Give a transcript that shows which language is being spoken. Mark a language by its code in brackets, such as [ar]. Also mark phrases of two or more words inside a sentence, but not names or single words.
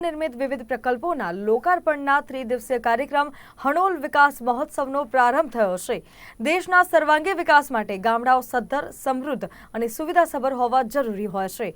[gu] નિર્મિત વિવિધ પ્રકલ્પોના લોકાર્પણના 3 દિવસીય કાર્યક્રમ હણોલ વિકાસ महोत्सवનો પ્રારંભ થયો છે। દેશના સર્વાંગી વિકાસ માટે ગામડાઓ સદ્ધર, સમૃદ્ધ અને સુવિધાસભર હોવા જરૂરી હોય છે।